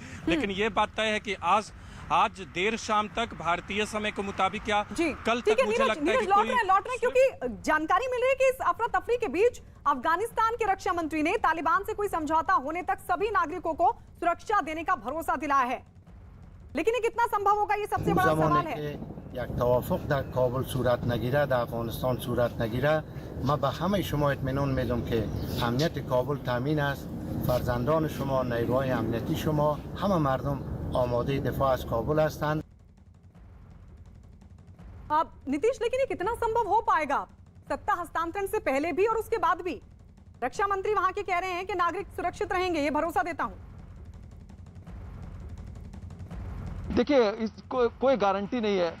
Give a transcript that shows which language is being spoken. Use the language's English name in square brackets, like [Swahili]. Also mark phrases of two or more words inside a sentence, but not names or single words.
[Hindi] लेकिन ये बात तय है कि आज देर शाम तक भारतीय समय के मुताबिक या कल तक मुझे लगता है कि लौट रहे हैं क्योंकि जानकारी मिल रही है कि इस अफरा तफरी के बीच अफगानिस्तान के रक्षा मंत्री ने तालिबान से कोई समझौता होने तक सभी नागरिकों को सुरक्षा देने का भरोसा दिलाया है। लेकिन ये कितना संभव होगा, ये सबसे बड़ा सवाल है। [Persian] یک توافق در کابل صورت نگیره، در افغانستان صورت نگیره، ما به همه شما اطمینان میدم که امنیت کابل تامین است. فرزندان شما، نیروهای امنیتی شما، همه مردم آماده دفاع از کابل هستند. [Hindi] अब नीतीश, लेकिन ये कितना संभव हो पाएगा सत्ता हस्तांतरण से पहले भी और उसके बाद भी? रक्षा मंत्री वहां के कह रहे हैं कि नागरिक सुरक्षित रहेंगे, ये भरोसा देता हूं। देखिए, इसको कोई गारंटी नहीं है।